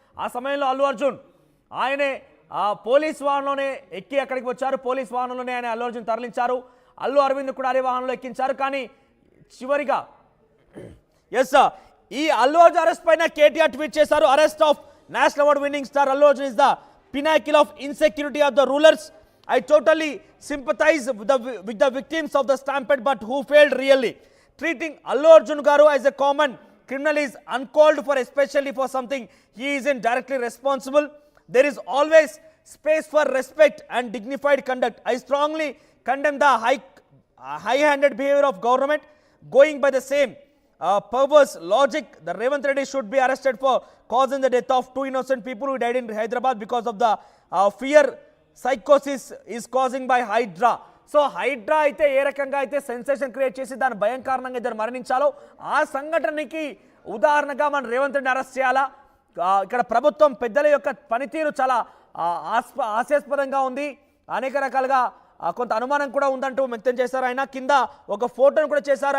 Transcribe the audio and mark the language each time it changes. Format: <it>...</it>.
<te>ఆ సమయంలో అల్లు అర్జున్ ఆయనే పోలీస్ వాహనంలోనే ఎక్కి అక్కడికి వచ్చారు. పోలీస్ వాహనంలోనే ఆయన అల్లు అర్జున్ తరలించారు. అల్లు అరవింద్ కూడా అదే వాహనంలో ఎక్కించారు. కానీ చివరిగా ఎస్, ఈ అల్లు అర్జున్ అరెస్ట్ పైన కేటీఆర్ ట్వీట్ చేశారు.</te> <en>Arrest of national award winning star Allu Arjun is the pinnacle of insecurity of the rulers. I totally sympathize with the victims of the stampede, but who failed really. Treating Allu Arjun garu as a common criminal is uncalled for, especially for something he isn't directly responsible. There is always space for respect and dignified conduct. I strongly condemn the high-handed behavior of government. Going by the same perverse logic, the Revanth Reddy should be arrested for causing the death of 2 innocent people who died in Hyderabad because of the fear psychosis is causing by Hydra.</en> <te>So Hydraa అయితే ఏ రకంగా అయితే sensation create చేసి దాని భయం కారణంగా ఇద్దరు మరణించాలో ఆ సంఘటనకి ఉదాహరణగా మనం రేవంత్ రెడ్డిని అరెస్ట్ చేయాలా? ఇక్కడ ప్రభుత్వం పెద్దల యొక్క పనితీరు చాలా హాస్యాస్పదంగా ఉంది. అనేక రకాలుగా కొంత అనుమానం కూడా ఉందంటూ వ్యక్తం చేశారు. ఆయన కింద ఒక ఫోటోను కూడా చేశారు.</te>